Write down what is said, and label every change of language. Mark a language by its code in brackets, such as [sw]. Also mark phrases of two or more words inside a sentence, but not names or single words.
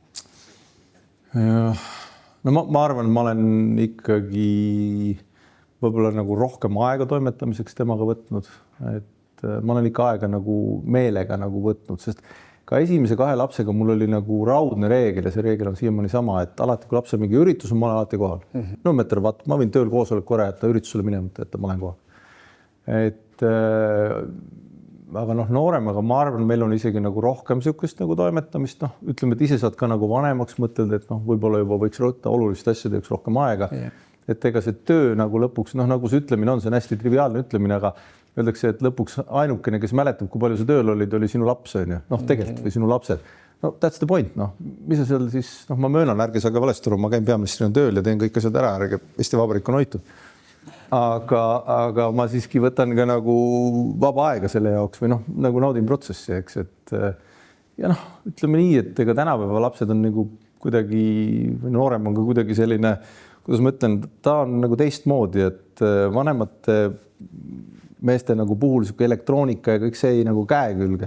[et] No ma arvan, ma olen ikkagi võib-olla nagu rohkem aega toimetamiseks temaga võtnud, et ma olen ikka aega nagu meelega nagu võtnud, sest ka esimese 2 lapsega mul oli nagu raudne reegel ja see reegel on siiamaani sama, et alati kui lapsel mingi üritus on, ma olen alati kohal. [en] No matter what, [et] ma võin tööl koosoleku ära jätta, üritusele minemata, et ma olen kohal. Et aga noh, nooremaga ma arvan, meil on isegi nagu rohkem sihukest nagu toimetamist, noh, ütleme, et ise saad ka nagu vanemaks mõtelda, et noh, võib-olla juba võiks rõtta olulist asjadeks rohkem aega. Et ega see töö nagu lõpuks, noh, nagu see ütlemine on, see on hästi triviaalne ütlemine, aga öeldakse, et lõpuks ainukene, kes mäletab, kui palju sa tööl olid, oli sinu laps, on ju, noh, tegelikult või sinu lapsed. [en] No that's the point, [et] noh, mis sa seal siis, noh, ma möönan, ärge saage valesti aru, ma käin peaministrina tööl ja teen kõik asjad ära, ärge Eesti Vabariik on hoitud. Aga ma siiski võtan ka nagu vaba aega selle jaoks või noh, nagu naudin protsessi, eks, et ja noh, ütleme nii, et ega tänapäeva lapsed on nagu kuidagi, või noorem on ka kuidagi selline, kuidas ma ütlen, ta on nagu teistmoodi, et vanemate meeste nagu puhul sihuke elektroonika ja kõik see ei nagu käe külge.